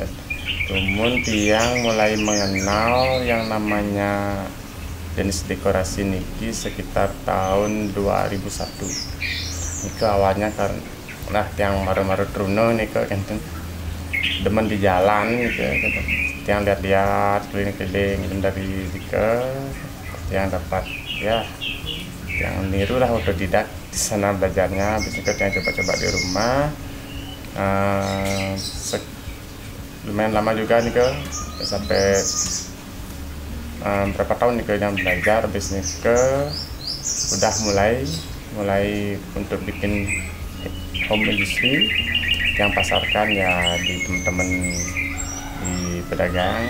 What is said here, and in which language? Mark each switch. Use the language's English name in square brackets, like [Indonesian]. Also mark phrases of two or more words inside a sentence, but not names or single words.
[Indonesian] Cuman tiang mulai mengenal yang namanya jenis dekorasi niki sekitar tahun 2001. Niki awalnya karena tiang [Balinese] maru-maru truno [Indonesian] niki kan demen di jalan gitu. Tiang lihat-lihat keliling-keliling dari tiang dapat ya yang niru lah otodidak di sana belajarnya, habis itu yang coba-coba di rumah. Lumayan lama juga nih sampai berapa tahun nih yang belajar, habis nih udah mulai untuk bikin [English] home industry [Indonesian] yang pasarkan ya di teman-teman di pedagang.